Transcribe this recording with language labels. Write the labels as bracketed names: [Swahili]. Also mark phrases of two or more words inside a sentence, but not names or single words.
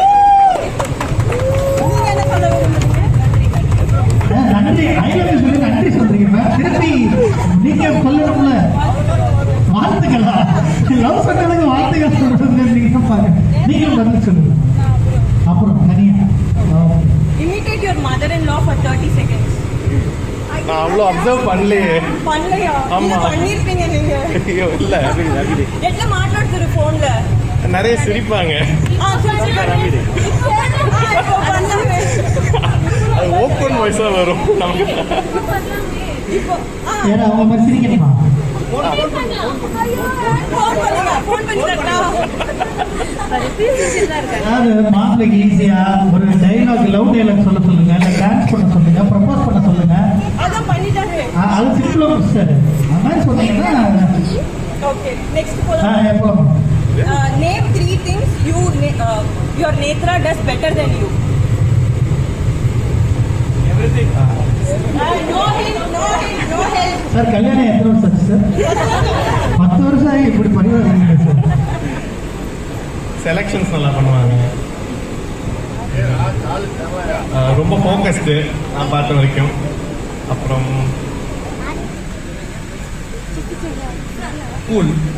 [Tamil] நீங்க என்ன சொல்ல விரும்புறீங்க? நன்றி [English] I love you [Tamil] சொல்லி நன்றி சொல்றீங்க மேம். திருப்பி நீங்க சொல்லணும்ல வாழ்த்துக்களா லவ் சொன்னதுக்கு வாழ்த்துக்கள் சொல்றது நீங்க பாருங்க. நீங்களும் பதில் சொல்லுங்க. அப்புறம் தனியா [English] Imitate your mother-in-law for 30 seconds. [Tamil] நான் அவ்வளோ அப்சர்வ் பண்ணலையே. பண்ணலையா? ஆமா. இல்ல பண்ணிருப்பீங்க நீங்க. ஐயோ இல்ல [Telugu] எట్లా మాట్లాడుతురు ఫోన్ లో? [Tamil] நிறைய சிரிப்பாங்க. அது [English] open voice [Tamil] வரும் நமக்கு. ஏன்னா அவங்க மாதிரி சிரிக்கணுமா? அதாவது மாப்பிள்ளைக்கு ஈஸியா ஒரு டைலாக் [English] love dialogue [Tamil] சொல்ல சொல்லுங்க, இல்லை டான்ஸ் பண்ண சொல்லுங்க, ப்ரப்போஸ் பண்ண சொல்லுங்க. அது சிம்பிளா சார் அந்த மாதிரி சொன்னீங்கன்னா [English] okay next [Tamil] போலாம். எப்போ [English] நேம் 3 things your Netra does better than you. எவ்ரிதிங். No help. [Tamil] சார் கல்யாணம் எத்தனை வருஷம் ஆச்சு சார்? 10 வருஷம் ஆகி இப்படி பண்ணிடுவாங்க சார். செலெக்ஷன்ஸ் நல்லா பண்ணுவாங்க. ரொம்ப ஃபோக்கஸ்டு நான் பார்த்த வரைக்கும். அப்புறம் கூல்.